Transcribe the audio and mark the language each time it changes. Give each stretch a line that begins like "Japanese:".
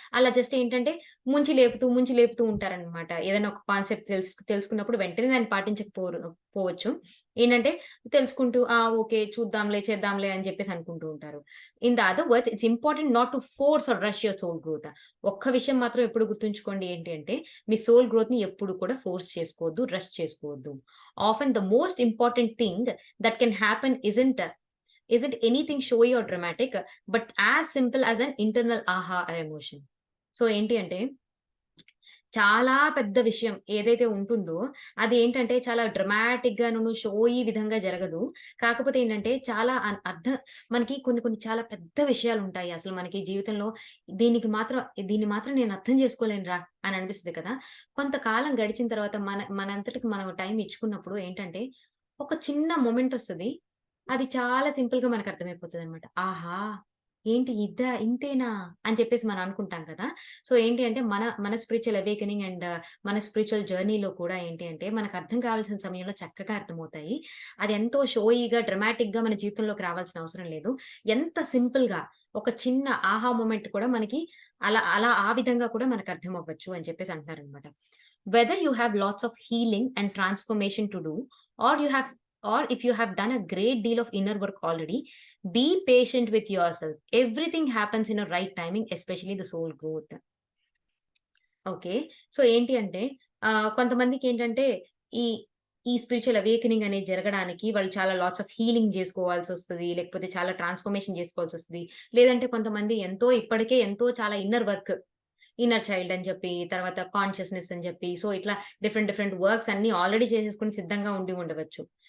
Telugu: అలా జస్ట్ ఏంటంటే ముంచి లేపుతూ ఉంటారనమాట. ఏదైనా ఒక కాన్సెప్ట్ తెలుసుకున్నప్పుడు వెంటనే దాన్ని పోవచ్చు. ఏంటంటే తెలుసుకుంటూ ఓకే. చూద్దాంలే, చేద్దాంలే అని చెప్పేసి అనుకుంటూ ఉంటారు.
English: In the other words it's important not to force or rush your soul growth.
Telugu: ఒక్క విషయం మాత్రం ఎప్పుడు గుర్తుంచుకోండి ఏంటి అంటే, మీ సోల్ గ్రోత్‌ని ఎప్పుడు కూడా ఫోర్స్ చేసుకోవద్దు, రష్ చేసుకోవద్దు.
English: Often the most important thing that can happen isn't anything showy or dramatic, but as simple as an internal aha or emotion.
Telugu: So, ఏంటి అంటే చాలా పెద్ద విషయం ఏదైతే ఉంటుందో, అది ఏంటంటే చాలా డ్రమాటిక్‌గాను, షోయి విధంగా జరగదు. కాకపోతే ఏంటంటే చాలా మనకి కొన్ని కొన్ని చాలా పెద్ద విషయాలుంటాయి. అసలు మనకి జీవితంలో దీన్ని మాత్రం నేను అర్థం చేసుకోలేనురా అని అనిపిస్తది కదా! కొంతకాలం గడిచిన తర్వాత మనంతటికి మనం టైం ఇచ్చుకున్నప్పుడు ఏంటంటే, ఒక చిన్న మొమెంట్ ఒస్తది. అది చాలా సింపుల్‌గా మనకు అర్థమైపోతదనమాట. ఆహా! ఏంటి ఇంతేనా? అని చెప్పేసి మనం అనుకుంటాం కదా! సో, ఏంటి అంటే మన స్పిరిచ్యువల్ అవేకెనింగ్ అండ్ మన స్పిరిచ్యువల్ జర్నీలో కూడా ఏంటి అంటే మనకు అర్థం కావాల్సిన సమయంలో చక్కగా అర్థమవుతాయి. అది ఎంతో షోయిగా, డ్రమాటిక్‌గా మన జీవితంలోకి రావాల్సిన అవసరం లేదు. ఎంత సింపుల్‌గా ఒక చిన్న ఆహా మొమెంట్ కూడా మనకి అలా అలా ఆ విధంగా కూడా మనకు అర్థమవ్వచ్చు అని చెప్పేసి అంటున్నారనమాట.
English: Whether you have lots of healing and transformation to do or you have or if you have done a great deal of inner work already, be patient with yourself. Everything happens in a right timing, especially the soul growth. Okay.
Telugu: So, ఏంటి అంటే కొంతమందికేంటంటే ఈ ఈ spiritual awakening అనేది జరగడానికి వాళ్ళు చాలా lots of healing జేసుకోవాల్సొస్తది. లేకపోతే చాలా ట్రాన్స్‌ఫర్మేషన్ జేసుకోవాల్సొస్తది. లేదంటే కొంతమంది ఇప్పటికే ఎంతో చాలా ఇన్నర్ వర్క్, ఇన్నర్ చైల్డ్ అని చెప్పి, తర్వాత కాన్షియస్‌నెస్ అని చెప్పి, సో, ఇట్లా డిఫరెంట్ డిఫరెంట్ వర్క్స్ అన్నీ ఆల్రెడీ చేసేసుకొని సిద్ధంగా ఉండవచ్చు.